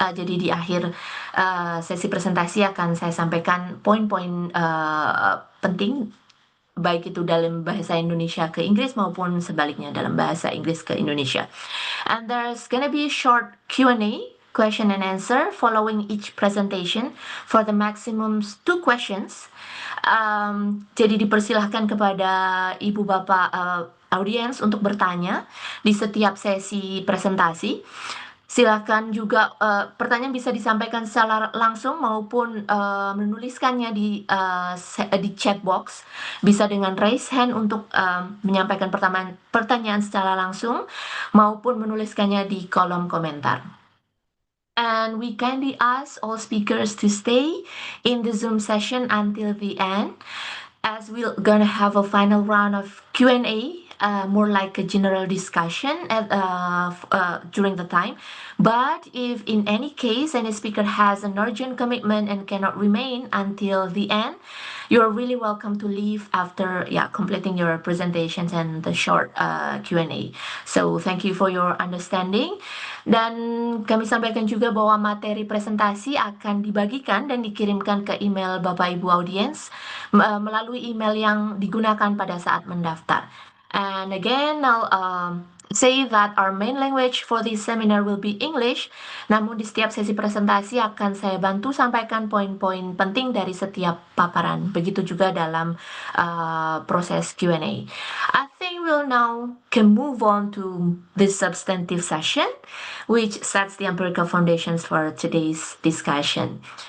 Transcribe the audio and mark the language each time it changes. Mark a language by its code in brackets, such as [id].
[id] Jadi di akhir sesi presentasi akan saya sampaikan poin-poin penting, baik itu dalam bahasa Indonesia ke Inggris maupun sebaliknya dalam bahasa Inggris ke Indonesia. [en] And there's gonna be a short Q&A, question and answer, following each presentation for the maximum 2 questions. [id] Jadi dipersilahkan kepada ibu bapak audiens untuk bertanya di setiap sesi presentasi. Silakan juga pertanyaan bisa disampaikan secara langsung maupun menuliskannya di chat box. Bisa dengan [en] raise hand [id] untuk menyampaikan pertanyaan secara langsung maupun menuliskannya di kolom komentar. [en] And we kindly ask all speakers to stay in the Zoom session until the end, as we're gonna have a final round of Q&A. More like a general discussion during the time. But if in any case any speaker has an urgent commitment and cannot remain until the end, you're really welcome to leave after completing your presentations and the short Q&A. So thank you for your understanding. [id] Dan kami sampaikan juga bahwa materi presentasi akan dibagikan dan dikirimkan ke email Bapak Ibu audiens melalui email yang digunakan pada saat mendaftar. [en] And again, I'll say that our main language for this seminar will be English. [id] Namun di setiap sesi presentasi akan saya bantu sampaikan poin-poin penting dari setiap paparan. Begitu juga dalam proses Q&A. [en] I think we'll now can move on to this substantive session, which sets the empirical foundations for today's discussion.